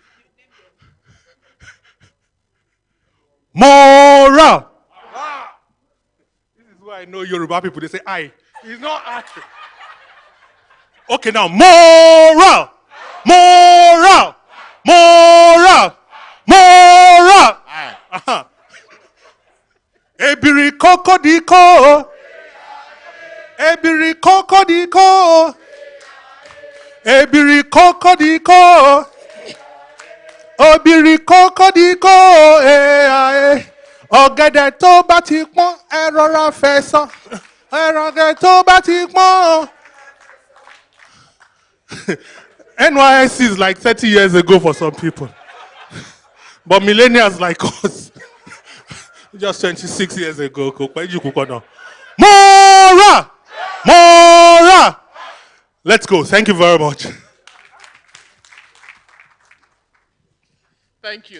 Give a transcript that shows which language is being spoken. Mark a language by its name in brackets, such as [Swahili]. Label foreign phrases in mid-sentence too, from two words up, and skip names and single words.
[English] Moral! This is why I know Yoruba people, they say I. It's not I. Okay, now, moral! Moral! Moral! Moral! [Yoruba] Uh-huh. Ebiri kokodiko! Ebiri kokodiko! Ebiri kokodiko! Obìnrin kókódíkó ọ̀gẹ̀dẹ̀ tó bá ti pọ́n ẹ rọra fẹ̀sọ̀ ọ̀gẹ̀dẹ̀ tó bá ti pọ́n. [English] NYSC is like 30 years ago for some people. But millennials like us, just 26 years ago. Mora! Mora! Let's go. Thank you very much. Thank you.